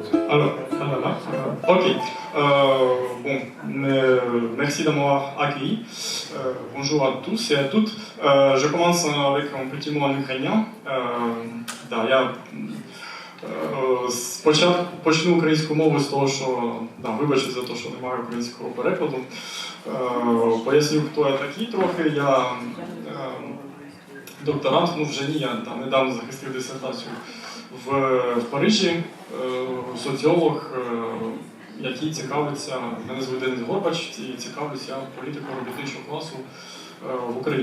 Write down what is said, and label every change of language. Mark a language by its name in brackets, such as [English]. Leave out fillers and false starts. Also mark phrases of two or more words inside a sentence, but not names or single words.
[French] Ok. Merci de m'avoir accueilli. Bonjour à tous et à toutes. Je commence avec un petit mot en ukrainien. [Ukrainian] Я почну українську мову з того, що вибачте за те, що немає українського перекладу. Поясню, хто я такий трохи. Я докторант, вже ні, я недавно захистив дисертацію в Парижі, соціолог, який цікавиться, мене звуть Денис Горбач, і цікавлюся політикою робітничого класу в Україні.